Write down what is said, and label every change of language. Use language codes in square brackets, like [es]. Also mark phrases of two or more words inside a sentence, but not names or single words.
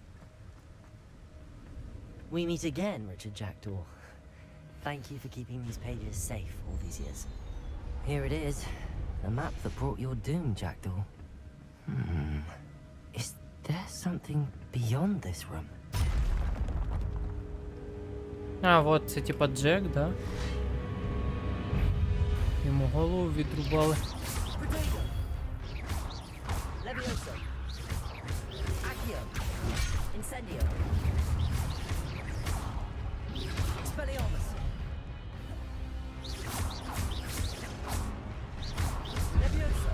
[en] We meet again, Richard Jackdaw. Thank you for keeping these pages safe all these years. Here it is, the map that brought your doom, Jackdaw. Is there something beyond this room? [uk] А, вот це типа Джек, да? Йому голову відрубали. Levioso. Accio. Incendio. Expelliarmus. Levioso.